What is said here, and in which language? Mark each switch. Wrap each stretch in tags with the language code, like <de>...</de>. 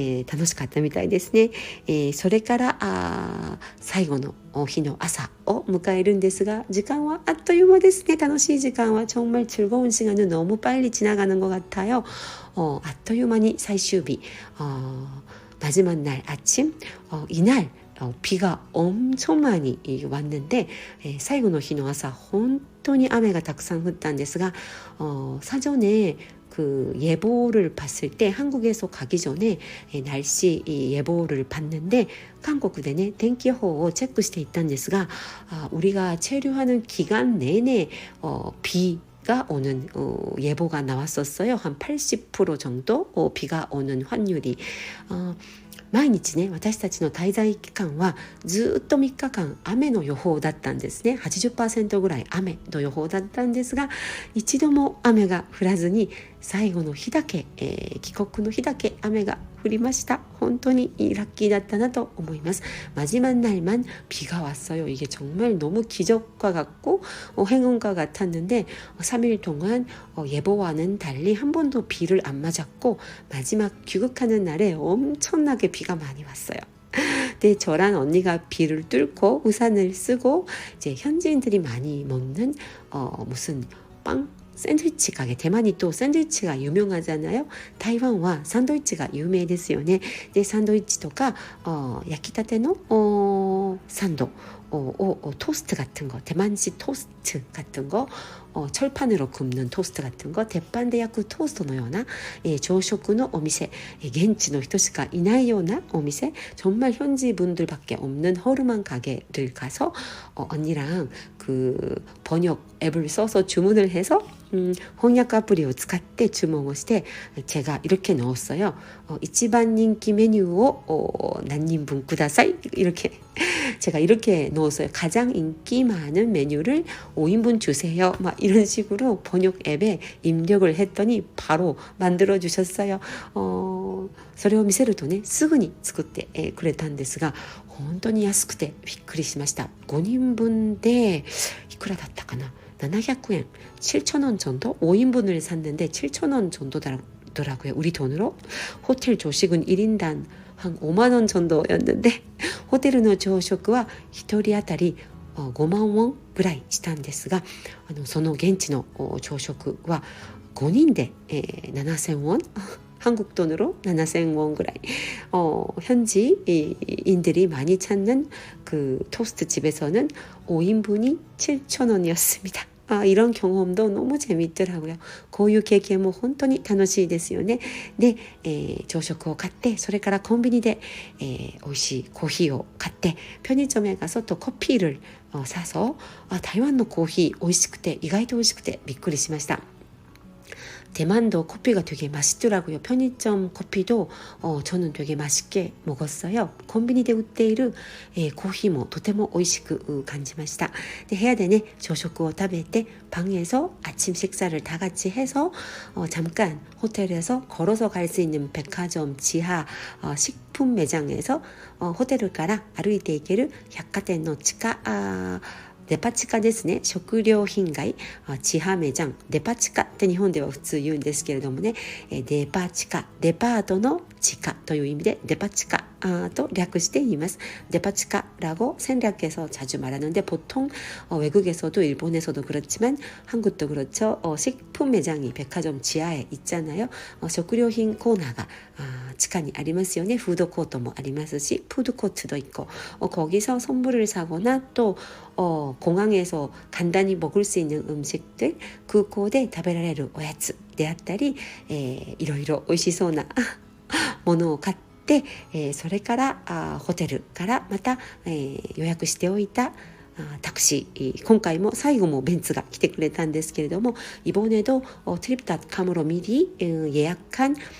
<ja>楽しかったみたいですね。それから最後の日の朝を迎えるんですが時間はあっという間ですね。楽しい時間は</ja> <ko>정말 즐거운 시간은 너무 빨리 지나가는 것 같아요.</ko> <ja>あっという間に最終日</ja> <ko>마지막 날 아침 이날 비가 엄청 많이 왔는데</ko> <ja>最後の日の朝本当に雨がたくさん降ったんですが</ja> <ko>사전에 그 예보를 봤을 때 한국에서 가기 전에 날씨 예보를 봤는데 한국에</ko> <ja>天気予報を</ja> <ko>체크</ko> <ja>していったんですが</ja> <ko>우리가 체류하는 기간 내내 비가 오는 예보가 나왔었어요. 한 80% 정도 비가 오는 확률이</ko> <ja>毎日ね私たちの滞在期間はずっと3日間雨の予報だったんですね。 80% ぐらい雨の予報だったんですが一度も雨が降らずに最後の日だけ、帰国の日だけ雨が降りました。本当にラッキーだったなと思います。</ja> <ko>마지막 날만 비가 왔어요. 이게 정말 너무 기적과 같고 행운과 같았는데 3일 동안 예보와는 달리 한 번도 비를 안 맞았고 마지막 귀국하는 날에 엄청나게 비가 많이 왔어요. 네, 저랑 언니가 비를 뚫고 우산을 쓰고 이제 현지인들이 많이 먹는 무슨 빵 샌드위치 가게 대만이 또 샌드위치가 유명하잖아요. 타이완과 샌드위치가 유명했어요ね。</ko> <ja>でサンドイッチとか焼きたての</ja> <ko>산도 토스트 같은 거, 대만식 토스트 같은 거, 철판으로 굽는 토스트 같은 거,</ko> <ja>鉄板で焼くトーストのような、朝食のお店、現地の人しかいないようなお店,</ja> <ko>정말 현지 분들밖에 없는 허름한 가게를 가서 언니랑 그 번역 앱을 써서 주문을 해서</ko> <ja>翻訳 アプリを 使って注文をして</ja> <ko>제가 이렇게 넣었어요.</ko> <ja>一番人気メニューを 何人分ください</ja> <ko>이렇게 제가 이렇게 넣었어요. 가장 인기 많은 메뉴를 5인분 주세요. 막 이런 식으로 번역 앱에 입력을 했더니 바로 만들어 주셨어요.</ko> <ja>それを見せるとね、すぐに作ってくれたんですが、本当に安くてびっくりしました。 5人分でいくらだったかな、700엔,</ja> <ko>7,000원 정도? 5인분을 샀는데 7,000원 정도더라고요. 우리 돈으로. 호텔 조식은 1인당 한 5만 원 정도였는데 호텔의</ko> <ja>朝食は1人当たり5万ウォンぐらいしたんですが、その現地の朝食は5人で7000ウォン</ja> <ko>한국 돈으로 7000원</ko> <ja>ぐらい</ja> <ko>현지인들이 많이 찾는 그 토스트 집에서는 5인분이 7,000원이었습니다. 이런 경험도 너무 재밌더라고요.</ko> <ja>こういう経験も本当に楽しいですよね。で、朝食を買って、それからコンビニで、美味しいコーヒーを買って、</ja> <ko>편의점에 가서 또 커피를 사서</ko> <ja>台湾のコーヒー美味しくて意外と美味しくてびっくりしました。</ja> <ko>대만도 커피가 되게 맛있더라고요. 편의점 커피도 저는 되게 맛있게 먹었어요.</ko> <ja>콤비니데 우테이르 코히모 とても美味しく感じました. で部屋でね朝食を食べて</ja> <ko>방에서 아침 식사를 다 같이 해서 잠깐 호텔에서 걸어서 갈 수 있는 백화점 지하 식품 매장에서 호텔을</ko> <ja>から歩いて行ける百貨店の地下デパ地下ですね。食料品街、地下매장、デパ地下って日本では普通言うんですけれどもね、デパ地下、デパートの地下という意味でデパ地下또略して言います.</ja> <ko>데파치카라고 생략해서 자주 말하는데 보통 외국에서도 일본에서도 그렇지만 한국도 그렇죠. 식품 매장이 백화점 지하에 있잖아요.</ko> <ja>食料品コーナーが地下にありますよね. 푸드 코트もありますし</ja> <ko>푸드 코트도 있고 거기서 선물을 사거나 또 공항에서 간단히 먹을 수 있는 음식들</ko> <ja>空港で食べられるおやつであったり、いろいろ美味しそうなものを買ってそれからホテルからまた、予約しておいたタクシー今回も最後もベンツが来てくれたんですけれども</ja> <ko>이번에도 트립닷컴으로 미리 예약한</ko>